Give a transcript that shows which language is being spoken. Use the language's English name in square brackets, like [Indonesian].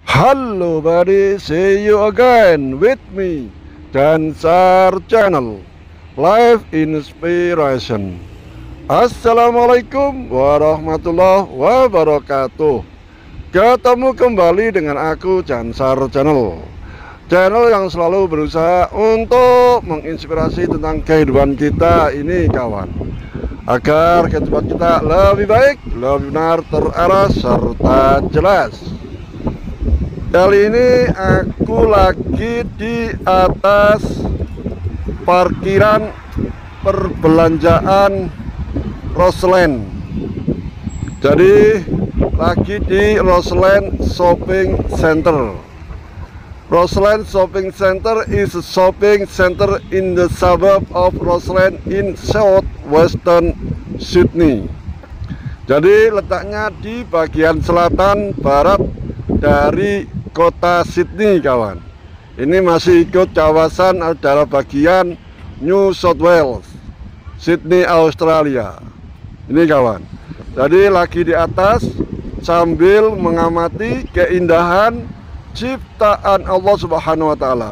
[English] Halo buddy, see you again with me, Dansar Channel, Live Inspiration. [Arabic] Assalamualaikum warahmatullahi wabarakatuh. [Indonesian] Ketemu kembali dengan aku, Dansar Channel, channel yang selalu berusaha untuk menginspirasi tentang kehidupan kita ini kawan, agar kehidupan kita lebih baik, lebih benar, terarah, serta jelas. Kali ini aku lagi di atas parkiran perbelanjaan Roseland. Jadi lagi di Roseland Shopping Center. [English] Roseland Shopping Center is a shopping center in the suburb of Roseland in southwestern Sydney. [Indonesian] Jadi letaknya di bagian selatan barat dari kota Sydney kawan. Ini masih ikut kawasan adalah bagian New South Wales, Sydney, Australia. Ini kawan. Jadi lagi di atas sambil mengamati keindahan ciptaan Allah Subhanahu wa taala.